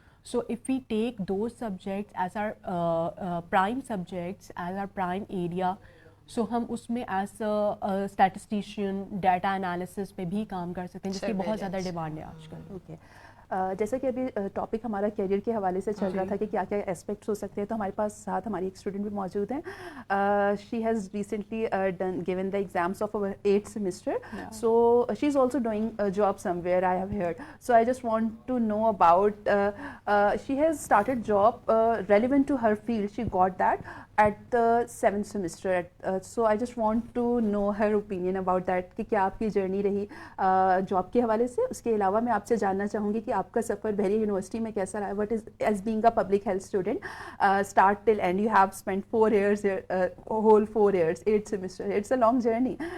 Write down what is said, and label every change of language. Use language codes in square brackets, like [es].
[en] so if we take those subjects as our prime subjects, as our prime area, [ur] سو ہم اس میں as اسٹیٹسٹیشین, data analysis پہ بھی کام کر سکتے ہیں, جس کی بہت زیادہ ڈیمانڈ ہے آج کل. اوکے, جیسا کہ ابھی ٹاپک ہمارا کیریئر کے حوالے سے چل رہا تھا کہ کیا کیا اسپیکٹس ہو سکتے ہیں, تو ہمارے پاس ساتھ ہماری ایک اسٹوڈنٹ بھی موجود ہیں. [en] She has recently given the exams of over 8th semester, so she is also doing a job somewhere, I have heard. So I just want to know about, she has started job relevant to her field, she got that at the 7th semester. So I just want to know her opinion about that [ur] کہ کیا آپ کی journey رہی job کے حوالے سے. اس کے علاوہ میں آپ سے جاننا چاہوں گی کہ آپ کا سفر بحریہ یونیورسٹی میں کیسا رہا, [en] What is as being a public health student start till end, you have spend 4 years, whole 4 years, 8th semester, it's a long journey.